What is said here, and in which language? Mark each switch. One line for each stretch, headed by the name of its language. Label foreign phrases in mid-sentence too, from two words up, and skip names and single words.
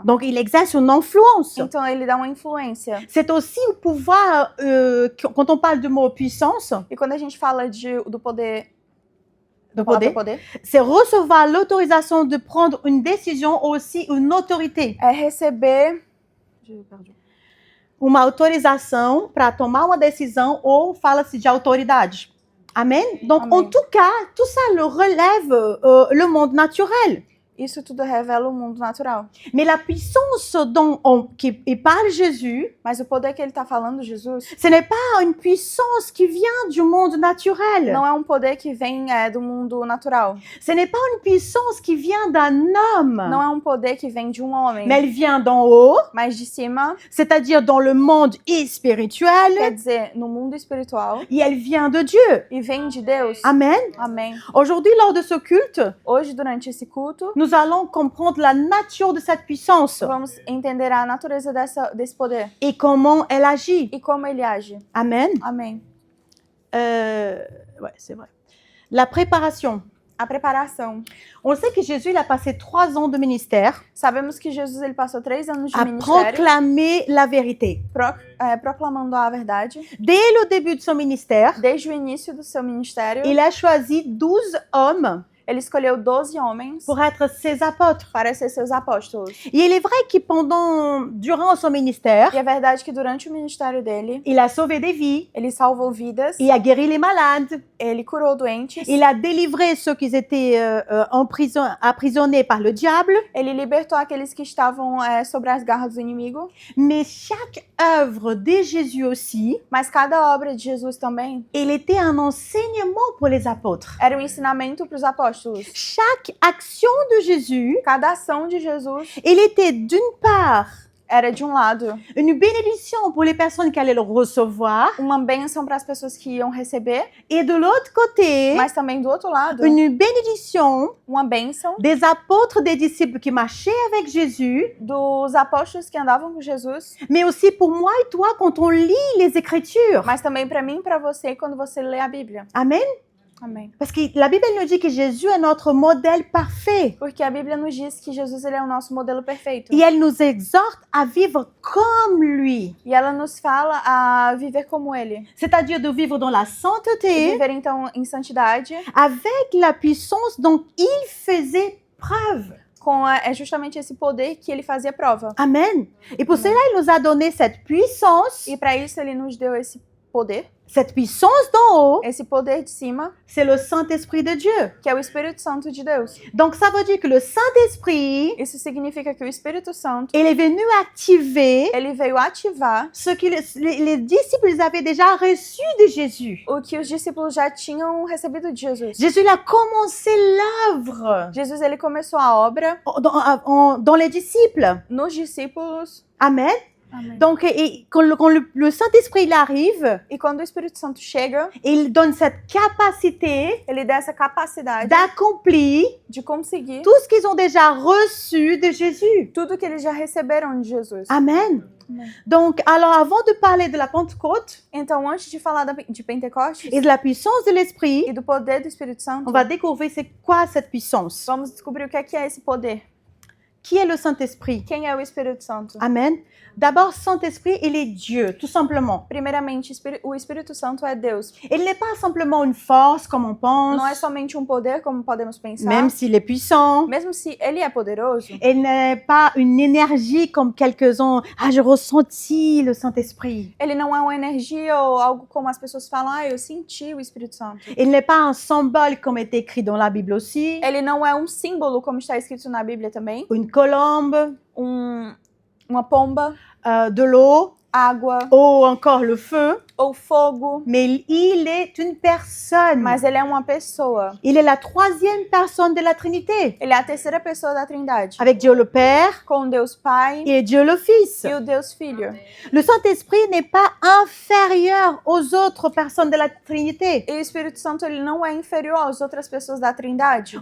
French: Donc, il exerce une influence.
Portuguese: Então ele dá uma influência.
French: C'est aussi au pouvoir, quand on parle du mot puissance,
Portuguese: E quando a gente fala do poder, de palavra poder, poder,
French: c'est recevoir l'autorisation de prendre une décision, aussi une autorité.
Portuguese: é receber Uma autorização para tomar uma decisão ou fala-se de autoridade.
French: Amen? Donc, Amen. en tout cas, tout ça le relève le monde naturel.
Portuguese: Isso tudo revela o mundo natural.
French: Mais la puissance qui parle Jésus,
Portuguese: Mas o poder que ele está falando, Jesus,
French: ce n'est pas une puissance qui vient du monde naturel.
Portuguese: não é um poder que vem do mundo natural.
French: Ce n'est pas une puissance qui vient d'un homme.
Portuguese: Não é um poder que vem de um homem,
French: Mais elle vient d'en haut,
Portuguese: mas de cima,
French: c'est-à-dire dans le monde spirituel,
Portuguese: quer dizer, no mundo espiritual,
French: et elle vient de Dieu.
Portuguese: e vem de Deus.
French: Amen.
Portuguese: Amém.
French: Aujourd'hui, lors de ce culte,
Portuguese: Hoje, durante esse culto,
French: nous allons comprendre la nature de cette puissance
Portuguese: vamos entender a natureza desse poder
French: et comment elle agit.
Portuguese: e como ele age.
French: Amen.
Portuguese: Amém.
French: Ouais, c'est vrai. La préparation.
Portuguese: A preparação.
French: On sait que Jésus, il a passé 3 ans de ministère
Portuguese: Sabemos que Jesus ele passou 3 anos de
French: à
Portuguese: ministério
French: proclamer la vérité.
Portuguese: Proclamando a verdade.
French: Dès le début de son ministère,
Portuguese: Desde o início do seu ministério,
French: il a choisi 12 hommes
Portuguese: ele escolheu 12 homens
French: pour être ses apôtres.
Portuguese: para ser seus apóstolos.
French: Et il est vrai que durant son ministère,
Portuguese: E é verdade que durante o ministério dele,
French: il a sauvé des vies,
Portuguese: ele salvou vidas,
French: il a guéri les malades,
Portuguese: ele curou doentes,
French: il a délivré ceux qui étaient emprisonnés par le diable.
Portuguese: ele libertou aqueles que estavam sobre as garras do inimigo.
French: Mais chaque œuvre de Jésus aussi,
Portuguese: Mas cada obra de Jesus também
French: elle était un enseignement pour les apôtres.
Portuguese: era um ensinamento para os apóstolos.
French: Chaque action de Jésus,
Portuguese: Cada ação de Jesus
French: elle était d'une part
Portuguese: era, de um lado,
French: une bénédiction pour les personnes qui allaient le recevoir,
Portuguese: uma bênção para as pessoas que iam receber,
French: et de l'autre côté,
Portuguese: mas também do outro lado,
French: une bénédiction
Portuguese: uma bênção
French: des apôtres, des disciples qui marchaient avec Jésus,
Portuguese: dos apóstolos que andavam com Jesus,
French: mais aussi pour moi et toi quand on lit les Écritures.
Portuguese: mas também para mim e para você quando você lê a Bíblia.
French: Amen.
Portuguese: Amém.
French: Parce que la Bible elle nous dit que Jésus est notre modèle parfait.
Portuguese: Porque a Bíblia nos diz que Jesus ele é o nosso modelo perfeito.
French: Et elle nous exhorte à vivre comme lui.
Portuguese: E ela nos fala a viver como ele.
French: C'est-à-dire de vivre dans la sainteté,
Portuguese: Viver então em santidade,
French: avec la puissance dont il faisait preuve.
Portuguese: com justamente esse poder que ele fazia prova.
French: Amen. Et pour cela, il nous a donné cette puissance.
Portuguese: E para isso ele nos deu esse poder,
French: Cette puissance d'en haut,
Portuguese: esse poder de cima,
French: c'est le Saint-Esprit de Dieu.
Portuguese: que é o Espírito Santo de Deus.
French: Donc ça veut dire que le Saint-Esprit,
Portuguese: Isso significa que o Espírito Santo,
French: il est venu activer
Portuguese: ele veio ativar
French: ce que les disciples avaient déjà reçu de Jésus.
Portuguese: o que os discípulos já tinham recebido de Jesus.
French: Jésus il a commencé l'œuvre
Portuguese: Jesus ele começou a obra
French: dans les disciples.
Portuguese: nos discípulos.
French: Amen.
Portuguese: Amém.
French: Donc, quand le Saint-Esprit il arrive,
Portuguese: E quando o Espírito Santo chega,
French: il donne cette capacité
Portuguese: ele dá essa capacidade
French: d'accomplir
Portuguese: de conseguir
French: tout ce qu'ils ont déjà reçu de Jésus.
Portuguese: tudo que eles já receberam de Jesus.
French: Amen.
Portuguese: Amém.
French: Donc, alors avant de parler de la Pentecôte
Portuguese: Então, antes de falar de Pentecostes
French: et de la puissance de l'Esprit,
Portuguese: e do poder do Espírito Santo,
French: on va découvrir c'est quoi cette puissance.
Portuguese: vamos descobrir o que é esse poder.
French: Qui est le Saint-Esprit?
Portuguese: Quem é o Espírito Santo?
French: Amen. D'abord, Saint-Esprit, il est Dieu, tout simplement.
Portuguese: Primeiramente, o Espírito Santo é Deus.
French: Il n'est pas simplement une force, comme on pense,
Portuguese: Não é somente um poder, como podemos pensar.
French: même s'il est puissant.
Portuguese: Mesmo se ele é poderoso,
French: Il n'est pas une énergie comme quelques-uns. Ah, j'ai ressenti le Saint-Esprit.
Portuguese: ele não é uma energia ou algo como as pessoas falam, ah, eu senti o Espírito Santo.
French: Il n'est pas un symbole comme est écrit dans la Bible aussi.
Portuguese: Ele não é um símbolo, como está escrito na Bíblia também.
French: Une colombe,
Portuguese: Uma pomba,
French: de l'eau,
Portuguese: água
French: ou encore le feu.
Portuguese: ou fogo.
French: Mais il est une personne.
Portuguese: Mas ele é uma pessoa.
French: Il est la troisième personne de la Trinité.
Portuguese: Ele é a terceira pessoa da Trindade.
French: Avec Dieu le Père
Portuguese: Com Deus Pai
French: et Dieu le Fils.
Portuguese: e o Deus Filho.
French: Le Saint-Esprit n'est pas inférieur aux autres personnes de la Trinité.
Portuguese: E o Espírito Santo ele não é inferior às outras pessoas da Trindade.